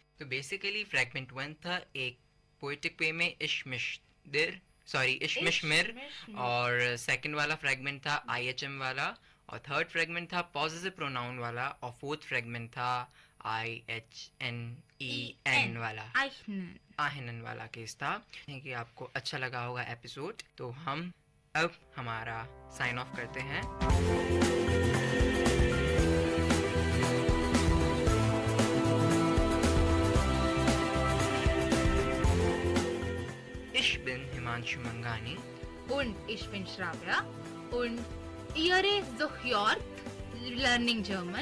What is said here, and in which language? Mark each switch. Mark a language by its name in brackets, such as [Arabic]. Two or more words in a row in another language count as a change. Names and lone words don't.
[Hindi] तो बेसिकली फ्रैगमेंट 1 था एक [English] poetic way [Hindi] में इशमिश मिर, और सेकंड वाला फ्रैगमेंट था IHM वाला, और थर्ड फ्रैगमेंट था [English] possessive pronoun [Hindi] वाला, और फोर्थ फ्रैगमेंट था IHNEN वाला, आहनन वाला केस था। कि आपको अच्छा लगा होगा एपिसोड। तो हम अब हमारा [English] sign off [Hindi] करते हैं। [German] Ich bin Himanshu Mangani. Und ich bin Shravya. Und ihr sucht [English] Learning German.